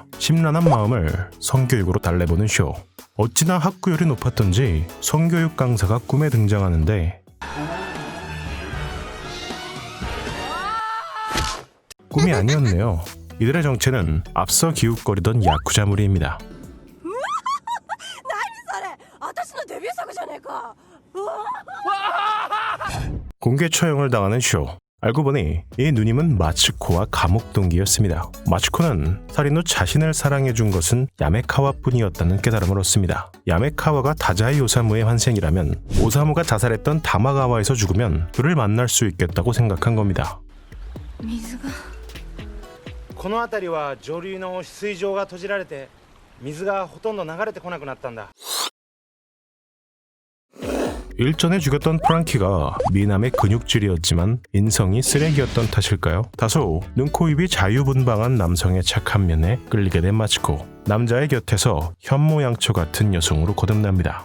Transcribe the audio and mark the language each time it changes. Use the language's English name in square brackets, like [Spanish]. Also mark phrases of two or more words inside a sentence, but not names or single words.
[Korean] 심란한 마음을 성교육으로 달래보는 쇼. 어찌나 학구열이 높았던지 성교육 강사가 꿈에 등장하는데 꿈이 아니었네요. 이들의 정체는 앞서 기웃거리던 야쿠자무리입니다. [Japanese] 何それ私のデビュー作じゃねえかうわ [Korean] 공개 처형을 당하는 쇼. 알고 보니 이 누님은 마츠코와 감옥 동기였습니다. 마츠코는 살인 후 자신을 사랑해준 것은 야메카와뿐이었다는 깨달음을 얻습니다. 야메카와가 다자이 오사무의 환생이라면 오사무가 자살했던 다마가와에서 죽으면 그를 만날 수 있겠다고 생각한 겁니다. [Japanese] 水がこの辺りは上流の水上が閉じられて水がほとんど流れてこなくなったんだ。 [Korean] 일전에 죽였던 프랑키가 미남의 근육질이었지만 인성이 쓰레기였던 탓일까요? 다소 눈, 코, 입이 자유분방한 남성의 착한 면에 끌리게 된 마츠코. 남자의 곁에서 현모양처 같은 여성으로 거듭납니다.